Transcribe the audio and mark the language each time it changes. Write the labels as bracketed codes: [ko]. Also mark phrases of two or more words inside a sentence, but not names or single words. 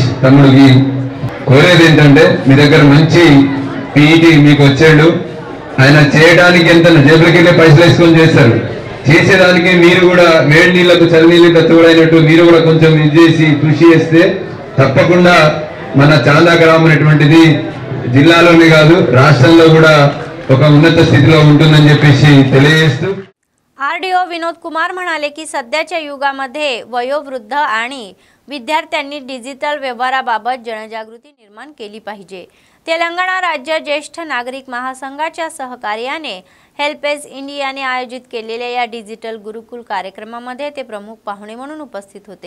[te] తమ్ముడికి కోరేది ఏంటంటే మీ దగ్గర మంచి పీఈటీ మీకు వచ్చాడు, ఆయన చేయడానికి ఎంత జేబులకి పైసలు వేసుకొని చేస్తారు, చేసేదానికి మీరు కూడా వేడి నీళ్లకు చలి నీళ్ళకు తోడైనట్టు మీరు కూడా కొంచెం ఇది చేసి కృషి చేస్తే తప్పకుండా మన చాందా గ్రామం అనేటువంటిది జిల్లాలోనే కాదు రాష్ట్రంలో కూడా ఒక ఉన్నత స్థితిలో ఉంటుందని చెప్పేసి తెలియజేస్తూ [mr] आरडीओ विनोद कुमार म्हणाले की सध्याच्या युगामध्ये वयोवृद्ध आणि विद्यार्थ्यांनी डिजिटल व्यवहाराबाबत जनजागृती निर्माण केली पाहिजे। तेलंगणा राज्य ज्येष्ठ नागरिक महासंघाच्या सहकार्याने हेल्पेज इंडियाने आयोजित केलेल्या या डिजिटल गुरुकुल कार्यक्रमामध्ये ते प्रमुख पाहुणे म्हणून उपस्थित होते।